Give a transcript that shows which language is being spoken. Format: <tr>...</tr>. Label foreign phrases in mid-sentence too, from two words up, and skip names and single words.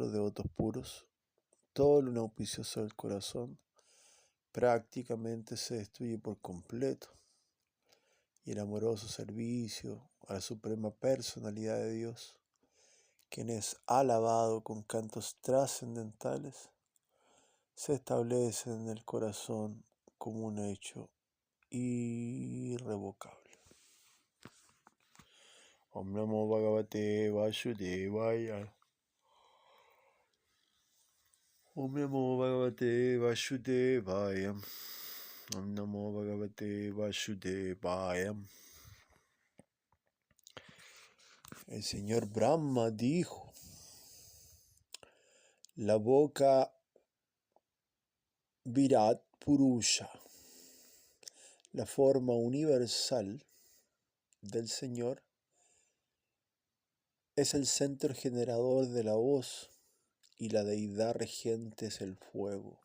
<es>los devotos puros, todo lo inauspicioso del corazón prácticamente se destruye por completo, y el amoroso servicio a la suprema personalidad de Dios, quien es alabado con cantos trascendentales, se establece en el corazón como un hecho irrevocable.</es> <sa>ॐ नमो भगवते वासुदेवाय. ॐ नमो भगवते वासुदेवाय. ॐ नमो भगवते वासुदेवाय.</sa> <es>El señor Brahma dijo: la boca Virat Purusha, la forma universal del Señor, es el centro generador de la voz y la deidad regente es el fuego.</es>